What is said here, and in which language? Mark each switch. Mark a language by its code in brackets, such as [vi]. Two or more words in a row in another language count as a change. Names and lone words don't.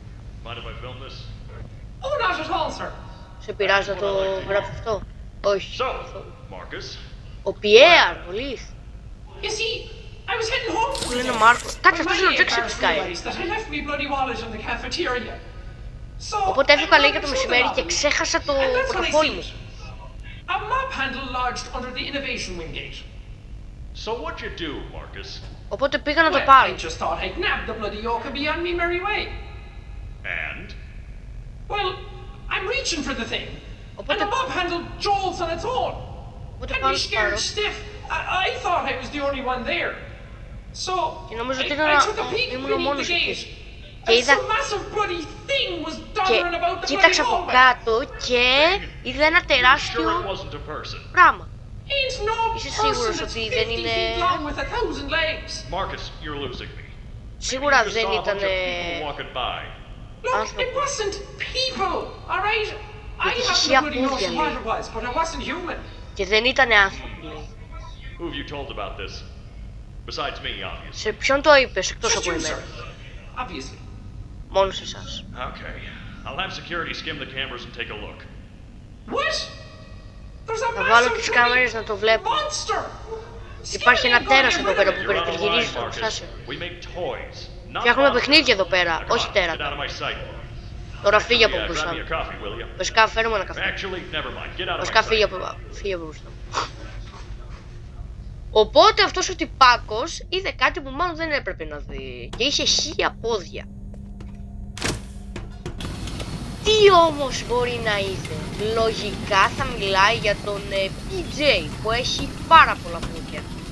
[el] Σε πειράζει να το γράψω αυτό? Όχι. Ο Πιέρ, ο Λιθ. Που λένε Μάρκο. Κάτσε, αυτός είναι ο Τζέξ Οπότε έφυγα λέει για το μεσημέρι και ξέχασα το πορτοφόλι μου. [en] A map handle lodged under the innovation wing gate. So what'd you do, Marcus? [el] Οπότε πήγα να το [en] Well, [el] πάρω. [en] I just thought I'd nab the bloody yoke and be on me merry way. And? Well, I'm reaching for the thing. [el] Οπότε... [en] And the map handle jolts on its own. [el] Οπότε [en] And [el] πάω [en] me [el] να το [en] scared [el] πάρω. [en] stiff. I thought I was the only one there. So [el] Και νομίζω ότι [en] I took a peek [el] ήμουν ο [en] beneath the [el] μόνος εκεί. [en] gate. [el] Και [en] And [el] είδα... [en] some massive bloody thing was [el] Και [en] dodgering about the bloody [el] κοίταξα από [en] hallway. [el] κάτω και είδα ένα [en] Sure it [el] τεράστιο [en] wasn't a person. [el] πράγμα. [en] Ain't no [el] Είσαι [en] person [el] σίγουρος [en] that's [el] ότι [en] 50 [el] δεν είναι... [en] feet long with 1,000 legs. Marcus, you're losing me. [el] Σίγουρα [en] You just [el] δεν [en] saw a [el] ήταν... [en] bunch of people walking by. Look, it wasn't people, alright? I [el] Γιατί [en] haven't [el] είχε [en] a bloody [el] απούδια, [en] notion what [el] λέει. [en] it was, but it wasn't human. [el] Και δεν ήταν άνθρωποι, λέει. [en] Who have you told about this? Besides me, obviously. [el] Σε ποιον το είπες εκτός [en] Just [el] από [en] you, [el] εμένα? [en] sir. Obviously. [el] Μόνο σε εσάς. [en] Okay. I'll have security skim the cameras and take a look. What? There's a [el] Θα βάλω [en] massive [el] τις [en] bloody [el] κάμερες να το βλέπω. [en] monster! [el] Υπάρχει ένα [en] Scared me, [el] τέρας [en] I'm [el] εδώ [en] gonna [el] πέρα [en] get [el] που [en] rid of it. You're out of [el] περιτριγυρίζει [en] line, [el] το [en] Marcus. [el] εργοστάσιο. [en] We make toys, not [el] Φτιάχνουμε [en] monsters. [el] παιχνίδια εδώ πέρα, [en] Now, come [el] όχι [en] on, get [el] τέρατα. [en] out of my sight. [el] Τώρα φύγε από [en] Yeah, grab [el] μπροστά [en] me [el] μου. [en] a coffee, will you? [el] Βασικά φέρε μου ένα καφέ. [en] Actually, never mind. Get out of my [el] Βασικά φύγε [en] sight. [el] από μπροστά μου. Οπότε αυτός ο τυπάκος είδε κάτι που μάλλον δεν έπρεπε να δει. Και είχε 1000 πόδια. Τι όμως μπορεί να είδε? Λογικά θα μιλάει για τον PJ που έχει πάρα πολλά πόδια.